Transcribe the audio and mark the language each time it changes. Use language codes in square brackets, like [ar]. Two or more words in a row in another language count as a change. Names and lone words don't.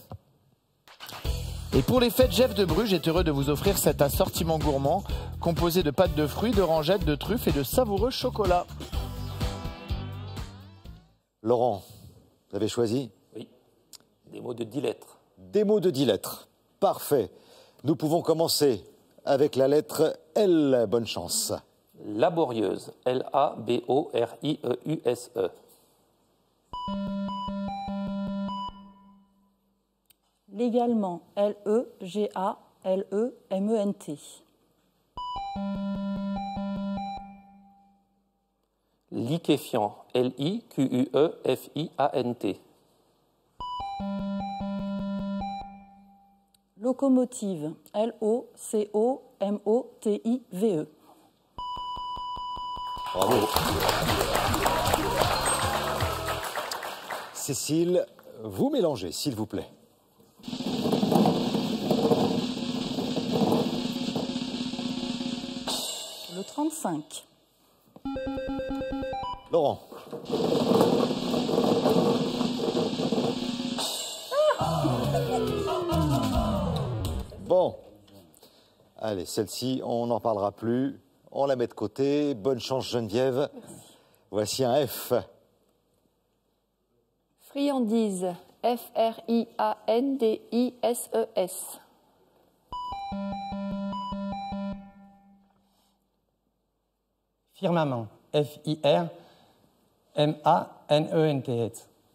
[fr] Et pour les fêtes, Jeff de Bruges est heureux de vous offrir cet assortiment gourmand composé de pâtes de fruits, de rangettes, de truffes et de savoureux chocolat. Laurent, vous avez choisi? Oui. Des mots de 10 lettres. Des mots de 10 lettres. Parfait. Nous pouvons commencer avec la lettre L. Bonne chance. Laborieuse. L-A-B-O-R-I-E-U-S-E. Légalement, L-E-G-A-L-E-M-E-N-T. Liquéfiant. L-I-Q-U-E-F-I-A-N-T. Locomotive, L-O-C-O-M-O-T-I-V-E. Bravo. Cécile, vous mélangez, s'il vous plaît. Le 35. Laurent. Bon. Allez, celle-ci, on n'en parlera plus. On la met de côté. Bonne chance, Geneviève. Voici un F. Friandise. F-R-I-A-N-D-I-S-E-S. Firmament. F-I-R-M-A-N-E-N-T-S.